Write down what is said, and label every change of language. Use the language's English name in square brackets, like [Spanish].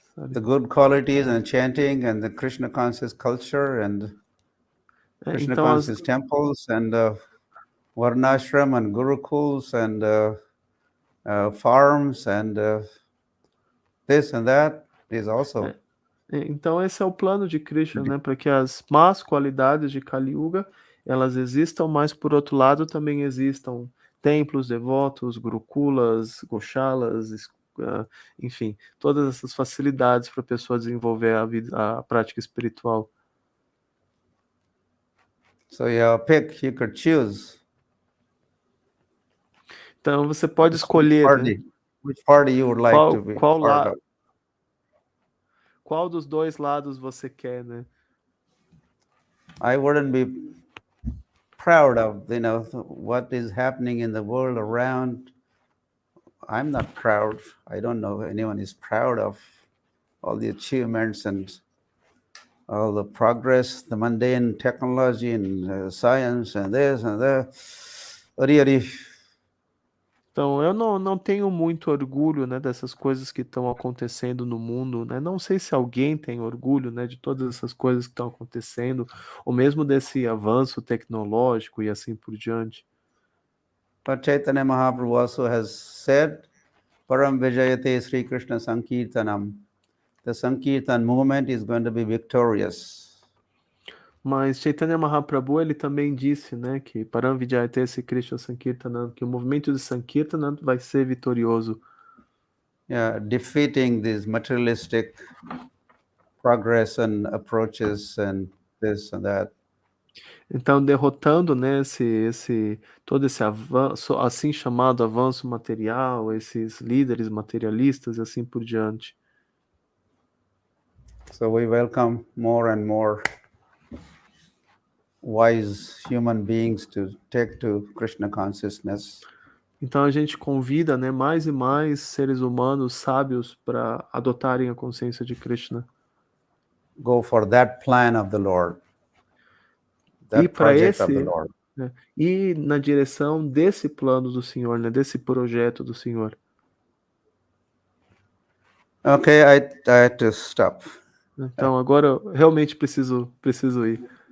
[English] the good qualities and chanting and the Krishna conscious culture and Krishna conscious temples and Varnashram and Gurukuls and farms and this and that is also. [Portuguese] Então esse é o plano de Krishna, né, para que as más qualidades de Kali Yuga elas existam, mas por outro lado também existam templos devotos, gurukulas, goshalas, enfim, todas essas facilidades para a pessoa desenvolver a prática espiritual. [English] So you could choose. [Portuguese] Então você pode escolher, né? [English] Which party you would like to be part of. [Portuguese] Qual dos dois lados você quer, né? [English] I wouldn't be proud of, what is happening in the world around. I'm not proud. I don't know if anyone is proud of all the achievements and all the progress, the mundane technology and science and this and that. [Portuguese] Então, eu não tenho muito orgulho, né, dessas coisas que estão acontecendo no mundo, né? Não sei se alguém tem orgulho, né, de todas essas coisas que estão acontecendo, ou mesmo desse avanço tecnológico e assim por diante. [English] But Chaitanya Mahaprabhu also has said, [Sanskrit] Param Vijayate Sri Krishna Sankirtanam. [English] The Sankirtan movement is going to be victorious. [Portuguese] Mas Chaitanya Mahaprabhu, ele também disse, né, que [Sanskrit] Param Vijayate Sri Krishna Sankirtanam, [Portuguese] que o movimento de Sankirtanam vai ser vitorioso. [English] Yeah, defeating these materialistic progress and approaches and this and that. [Portuguese] Então, derrotando, né, todo esse avanço, assim chamado avanço material, esses líderes materialistas e assim por diante. [English] So we welcome more and more wise human beings to take to Krishna consciousness. [Portuguese] Então a gente convida, né, mais e mais seres humanos sábios para adotarem a consciência de Krishna. [English] Go for that plan of the Lord, [Portuguese] E [English] that [Portuguese] para [English] project of the [Portuguese] esse, [English] Lord. [Portuguese] né, e na direção desse plano do Senhor, né, desse projeto do Senhor. [English] Okay, I had to stop. [Portuguese] Então agora eu realmente preciso ir.